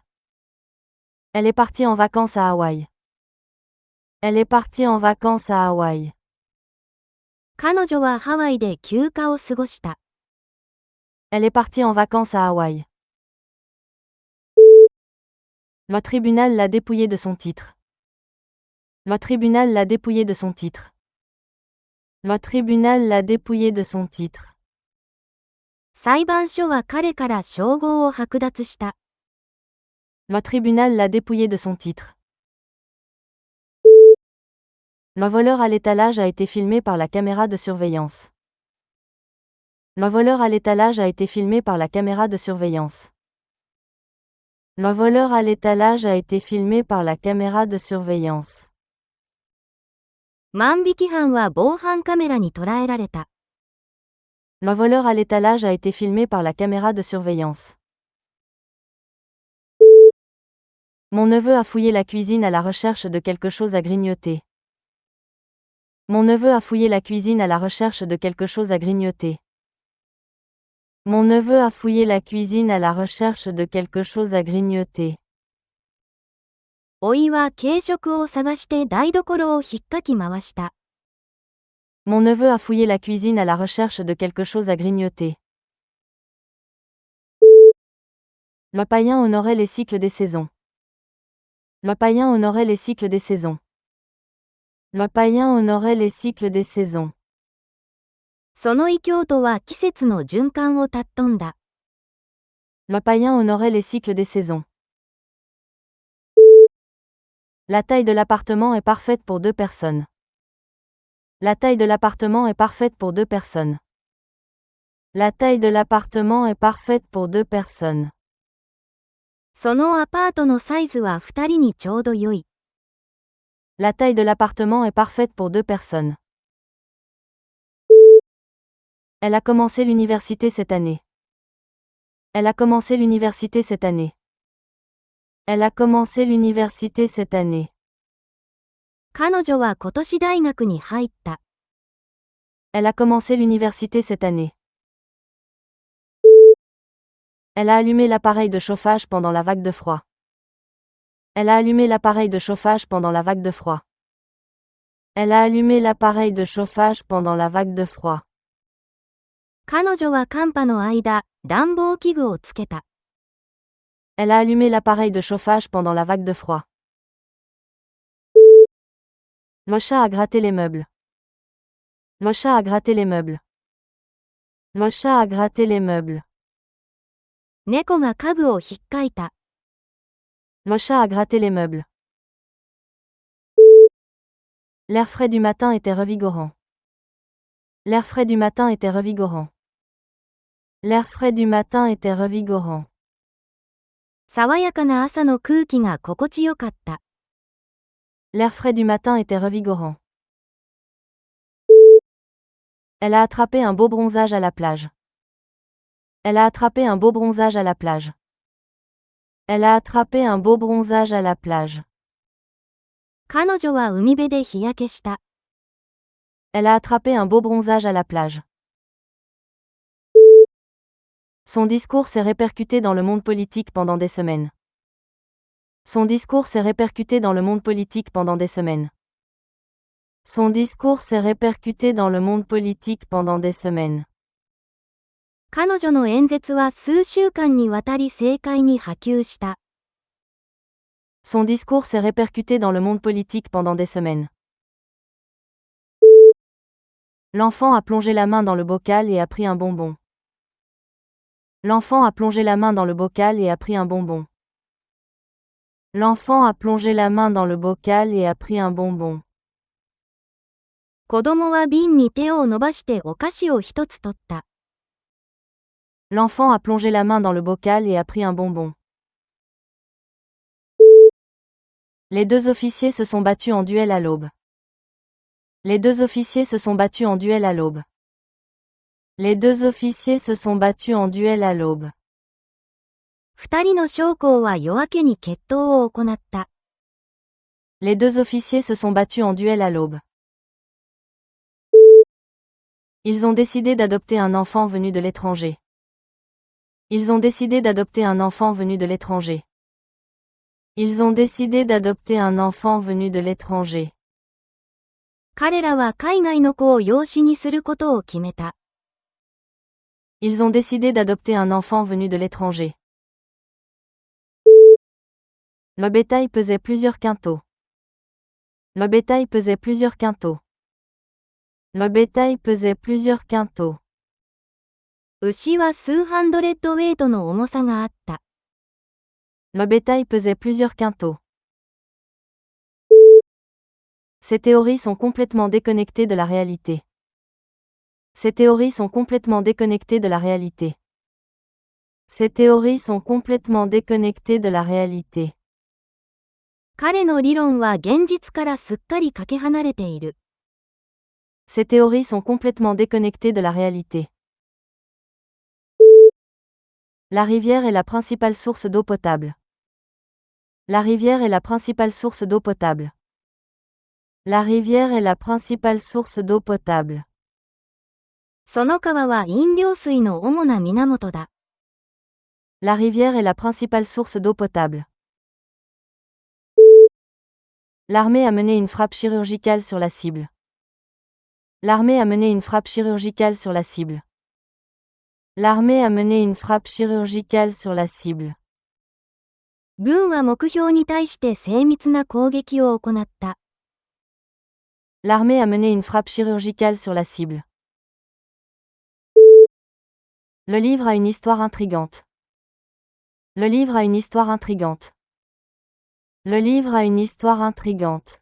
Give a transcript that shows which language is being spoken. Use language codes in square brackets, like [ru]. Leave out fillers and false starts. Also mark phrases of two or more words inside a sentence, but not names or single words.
[fr] Elle est partie en vacances à Hawaï. Elle est partie en vacances à Hawaï. [ja] 彼女はハワイで休暇を過ごした。 [fr] Elle est partie en vacances à Hawaï. Le tribunal l'a dépouillé de son titre. Le tribunal l'a dépouillé de son titre. Le tribunal l'a dépouillé de son titre. [ja] 裁判所は彼から称号を剥奪した。 [fr] Le tribunal l'a dépouillé de son titre. Le voleur à l'étalage a été filmé par la caméra de surveillance. Le voleur à l'étalage a été filmé par la caméra de surveillance. Le voleur à l'étalage a été filmé par la caméra de surveillance. [ja] 万引き犯は防犯カメラに捉えられた。 [fr] Le voleur à l'étalage a été filmé par la caméra de surveillance. Mon neveu a fouillé la cuisine à la recherche de quelque chose à grignoter. Mon neveu a fouillé la cuisine à la recherche de quelque chose à grignoter. Mon neveu a fouillé la cuisine à la recherche de quelque chose à grignoter. [ja] 甥いは軽食を探して台所をひっかき回した。 [fr] Mon neveu a fouillé la cuisine à la recherche de quelque chose à grignoter. Le païen honorait les cycles des saisons. Le païen honorait les cycles des saisons. Le païen honorait les cycles des saisons. [ja] その異教徒は季節の循環を尊んだ。 [fr] Le païen honorait les cycles des saisons. La taille de l'appartement est parfaite pour 2 personnes. La taille de l'appartement est parfaite pour 2 personnes. La taille de l'appartement est parfaite pour 2 personnes. [ja] そのアパートのサイズは2人にちょうど良い。 [fr] La taille de l'appartement est parfaite pour 2 personnes. Elle a commencé l'université cette année. Elle a commencé l'université cette année. Elle a commencé l'université cette année. [ja] 彼女は今年大学に入った。 [fr] Elle a commencé l'université cette année. Elle a allumé l'appareil de chauffage pendant la vague de froid. Elle a allumé l'appareil de chauffage pendant la vague de froid. Elle a allumé l'appareil de chauffage pendant la vague de froid. [ja] 彼女は寒波の間、暖房器具をつけた。 [fr] Elle a allumé l'appareil de chauffage pendant la vague de froid. Le chat a gratté les meubles. Le chat a gratté les meubles. Le chat a gratté les meubles. [ja] 猫が家具をひっかいた。 [fr] Le chat a gratté les meubles. L'air frais du matin était revigorant. L'air frais du matin était revigorant. L'air frais du matin était revigorant. [ja] 爽やかな朝の空気が心地よかった。 [fr] L'air frais du matin était revigorant. Elle a attrapé un beau bronzage à la plage. Elle a attrapé un beau bronzage à la plage. Elle a attrapé un beau bronzage à la plage. [ja] 彼女は海辺で日焼けした。 [fr] Elle a attrapé un beau bronzage à la plage. Son discours s'est répercuté dans le monde politique pendant des semaines. Son discours s'est répercuté dans le monde politique pendant des semaines. Son discours s'est répercuté dans le monde politique pendant des semaines. [ja] 彼女の演説は数週間にわたり政界に波及した。 [fr] Son discours s'est répercuté dans le monde politique pendant des semaines. L'enfant a plongé la main dans le bocal et a pris un bonbon. L'enfant a plongé la main dans le bocal et a pris un bonbon. L'enfant a plongé la main dans le bocal et a pris un bonbon. [ja] 子供は瓶に手を伸ばしてお菓子を一つ取った。 [fr] L'enfant a plongé la main dans le bocal et a pris un bonbon. Les deux officiers se sont battus en duel à l'aube. Les deux officiers se sont battus en duel à l'aube. Les deux officiers se sont battus en duel à l'aube. [ja] 二人の将校は夜明けに決闘を行った。 [fr] Les deux officiers se sont battus en duel à l'aube. Ils ont décidé d'adopter un enfant venu de l'étranger. Ils ont décidé d'adopter un enfant venu de l'étranger. Ils ont décidé d'adopter un enfant venu de l'étranger. [ja] 彼らは海外の子を養子にすることを決めた。 [fr] Ils ont décidé d'adopter un enfant venu de l'étranger. Le bétail pesait plusieurs quintaux. Le bétail pesait plusieurs quintaux. Le bétail pesait plusieurs quintaux. [ja] 牛は数ハンドレッドウェイトの重さがあった。 [fr] Le bétail pesait plusieurs quintaux. Ces théories sont complètement déconnectées de la réalité. Ces théories sont complètement déconnectées de la réalité. Ces théories sont complètement déconnectées de la réalité. [ja] 彼の理論は現実からすっかりかけ離れている。 [fr] Ces théories sont complètement déconnectées de la réalité. La rivière est la principale source d'eau potable. La rivière est la principale source d'eau potable. La rivière est la principale source d'eau potable. [ja] その川は飲料水の主な源だ。 [fr] La rivière est la principale source d'eau potable. L'armée a mené une frappe chirurgicale sur la cible. L'armée a mené une frappe chirurgicale sur la cible. L'armée a mené une frappe chirurgicale sur la cible. [ja] 軍は目標に対して精密な攻撃を行った。 [fr] L'armée a mené une frappe chirurgicale sur la cible. Le livre a une histoire intrigante. Le livre a une histoire intrigante. Le livre a une histoire intrigante.